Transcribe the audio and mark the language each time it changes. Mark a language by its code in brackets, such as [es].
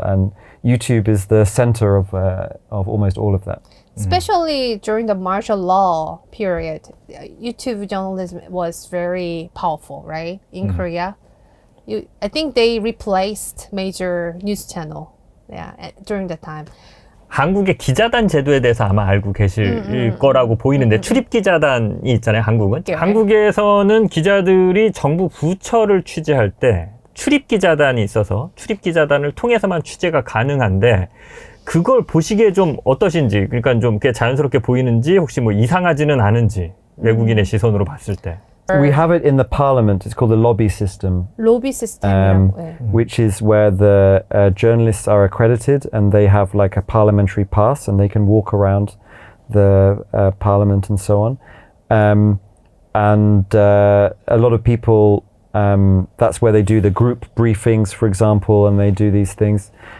[en] And YouTube is the center of almost all of that. Especially during the martial law period, YouTube journalism was very powerful, right? In Korea. I think they replaced major news channel. During the time. [ko] 한국의 기자단 제도에 대해서 아마 알고 계실 거라고 보이는데 출입 기자단이 있잖아요, 한국은. 한국에서는 기자들이 정부 부처를 취재할 때 출입 기자단이 있어서 출입 기자단을 통해서만 취재가 가능한데 그걸 보시기에 좀 어떠신지, 그러니까 좀 꽤 자연스럽게 보이는지, 혹시 뭐 이상하지는 않은지, 외국인의 시선으로 봤을 때. [en] We have it in the parliament. It's called the lobby system. Lobby system, which is where the journalists are accredited and they have like a parliamentary pass and they can walk around the parliament and so on. And a lot of people, that's where they do the group briefings, for example, and they do these things.